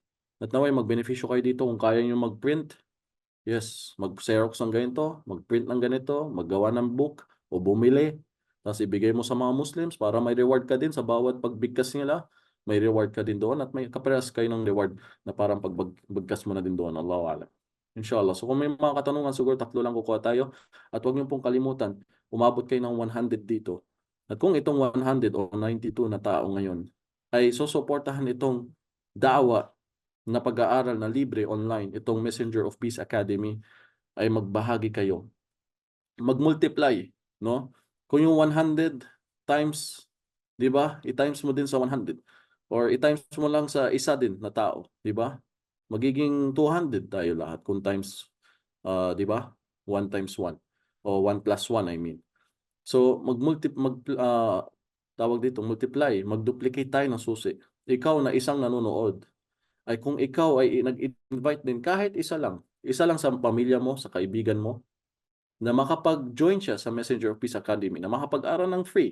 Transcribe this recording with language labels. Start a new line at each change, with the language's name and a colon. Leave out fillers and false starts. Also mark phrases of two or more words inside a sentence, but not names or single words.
Filipino: At naway magbenepisyo kayo dito kung kaya nyo mag-print. Yes, mag-xerox ng ganito, mag-print ng ganito, maggawa ng book o bumili. Tapos ibigay mo sa mga Muslims para may reward ka din sa bawat pagbigkas nila. May reward ka din doon at may kaparehas kayo ng reward na parang pagbagkas mo na din doon.
Arabic: الله أعلم. إن شاء الله.
Filipino: So kung may mga katanungan, siguro 3 lang kukuha tayo. At huwag niyo pong kalimutan, umabot kayo ng 100 dito. At kung itong 100 o 92 na tao ngayon ay susuportahan itong da'wa na pag-aaral na libre online, itong Messenger of Peace Academy, ay magbahagi kayo. Mag-multiply, no? Kung yung 100 times, di ba? I-times mo din sa 100. Or i-times mo lang sa isa din na tao, di ba? Magiging 200 tayo lahat kung times, di ba?
English: 1 times 1. O 1 plus 1, I mean.
Filipino: So, tawag dito, multiply, mag-duplicate tayo ng susi. Ikaw na isang nanonood, ay kung ikaw ay nag-invite din kahit isa lang sa pamilya mo, sa kaibigan mo, na makapag-join siya sa Messenger of Peace Academy, na makapag-aral ng free.